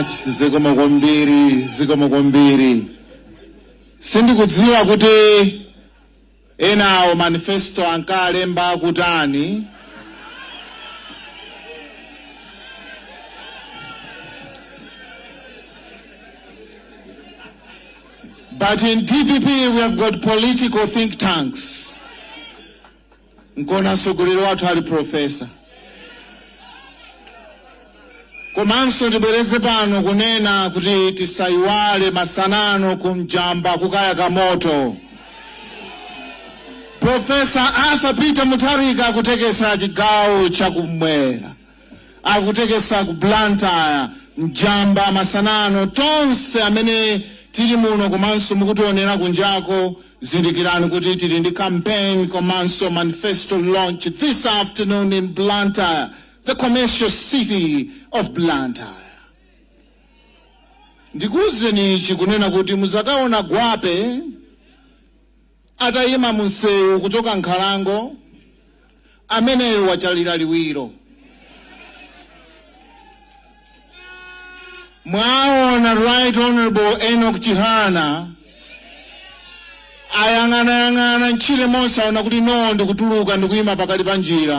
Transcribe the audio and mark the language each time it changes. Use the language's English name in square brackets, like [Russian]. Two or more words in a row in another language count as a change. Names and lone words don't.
[Nyanja] Zikomo kwambiri. Sindikudziwa kuti enawo manifesto ankalemba kutani. [English] But in DPP we have got political think tanks. [Nyanja] Nkona mtsogoleri wathu ali professor. Komanso tibwereze pano kunena kuti tisaiwale masanano kumjamba kukaya kamoto. Professor Arthur Peter Mutharika akutekesa chigawo chakumwera. Akutekesa ku Blantyre, mjamba, masanano, tonse amene tili muno komanso mukutionera kunjako, zindikirani kuti tili ndi campaign komanso [English] manifesto launch this afternoon in Blantyre, the commercial city of Blantyre. [Nyanja] Ndikuwuzeni chikunena kuti muzakaona gwape atayima munsewu kuchoka Nkhalango ameneyo wachalira liwiro. Mwaona Right Honorable Enoch Chihana ayang'ana nchile monsa ona kuti no ndikutuluka ndikuyima pakati pa njira.